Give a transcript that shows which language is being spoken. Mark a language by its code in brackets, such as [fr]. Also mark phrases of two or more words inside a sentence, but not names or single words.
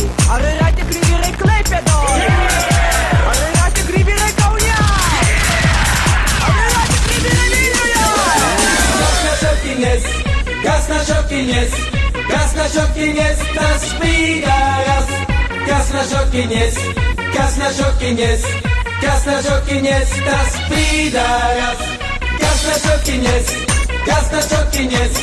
[lt] Ar yra tikri vyrai Klaipėdoj? Ar yra tikri vyrai Kaune? Ar yra tikri vyrai Vilniuje? Kas nešokinės, tas pydaras. Kas nešokinės, tas pydaras. Kas nešokinės, tas pydaras. Kas nešokinės, tas pydaras.